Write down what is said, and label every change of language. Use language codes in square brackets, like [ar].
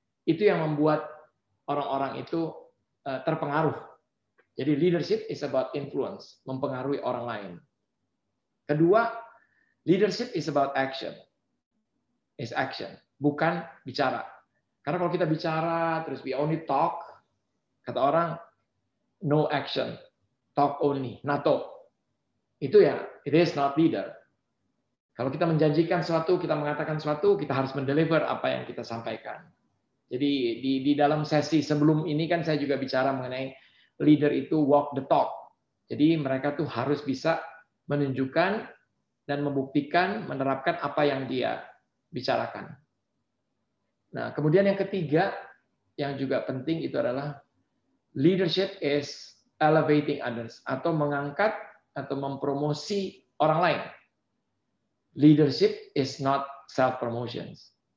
[id] Itu yang membuat orang-orang itu terpengaruh. [en] Jadi leadership is about influence, [id] mempengaruhi orang lain. Kedua, [en] leadership is about action. Is action, [id] bukan bicara. Karena kalau kita bicara terus [en] we only talk, [id] kata orang [en] no action, talk only, [id] NATO. Itu ya, [en] it is not leader. [id] Kalau kita menjanjikan sesuatu, kita mengatakan sesuatu, kita harus mendeliver apa yang kita sampaikan. Jadi di dalam sesi sebelum ini kan saya juga bicara mengenai leader itu [en] walk the talk. [id] Jadi mereka tuh harus bisa menunjukkan dan membuktikan, menerapkan apa yang dia bicarakan. Nah, kemudian yang ketiga yang juga penting itu adalah [en] leadership is elevating others [id] atau mengangkat atau mempromosi orang lain. [en] Leadership is not self promotions.